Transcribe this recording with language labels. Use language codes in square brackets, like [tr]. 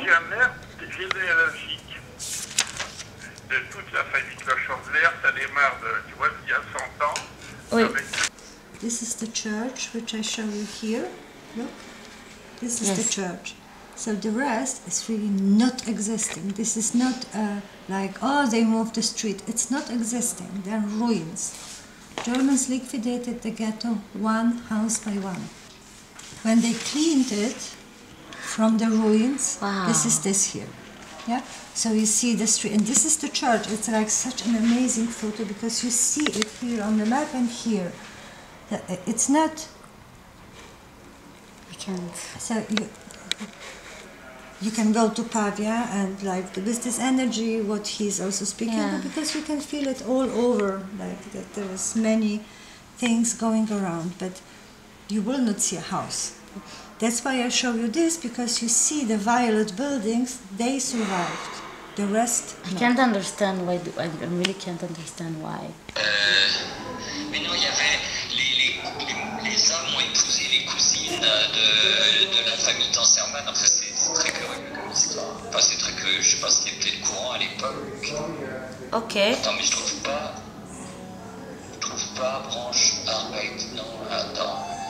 [fr] J'ai un air généalogique de toute la famille Klochendler, ça démarre de, tu vois, il y a 100 ans. Oui. [en] This is the church which I show you here. Look, this is the church. So the rest is really not existing. This is not like, oh, they moved the street. It's not existing. They're ruins. Germans liquidated the ghetto one house by one. When they cleaned it from the ruins, this is this here. Yeah. So you see the street, and this is the church. It's like such an amazing photo because you see it here on the map and here. It's not. I can't. So you can go to Pavia and like with this energy, what he's also speaking about, because you can feel it all over, like that there is many things going around, but you will not see a house. That's why I show you this, because you see the violet buildings, they survived. The rest, I can't understand why. I really can't understand why. [fr] Mais non, il y avait les hommes ont épousé les cousines de la famille Tanserman. Enfin, c'est très curieux comme histoire. Enfin, c'est très curieux. Je sais pas si c'était peut-être courant à l'époque. Ok. Attends, mais je trouve pas branche Arbeit. Non, attends.